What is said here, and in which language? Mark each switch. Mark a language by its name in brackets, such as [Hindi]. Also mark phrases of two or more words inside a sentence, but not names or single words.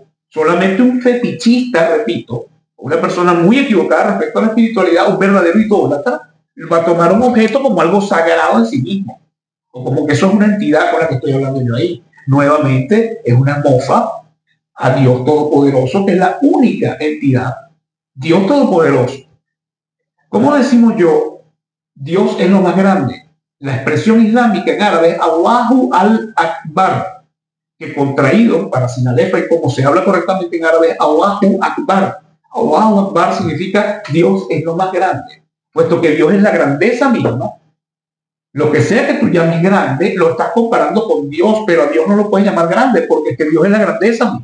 [Spanish] Solamente un fetichista, repito, una persona muy equivocada respecto a la espiritualidad, un verdadero idólatra, va a tomar un objeto como algo sagrado en sí mismo, o como que eso es una entidad con la que estoy hablando yo ahí. Nuevamente es una mofa a Dios Todopoderoso, que es la única entidad. Dios Todopoderoso. ¿Cómo decimos yo? Dios es lo más grande. La expresión islámica en árabe es [Arabic] الله الأكبر, [Spanish] que contraído para sin alefa y como se habla correctamente en árabe, [Arabic] الله أكبر. الله أكبر [Spanish] significa Dios es lo más grande, puesto que Dios es la grandeza misma. Lo que sea que tú llames grande, lo estás comparando con Dios, pero a Dios no lo puedes llamar grande, porque es que Dios es la grandeza misma.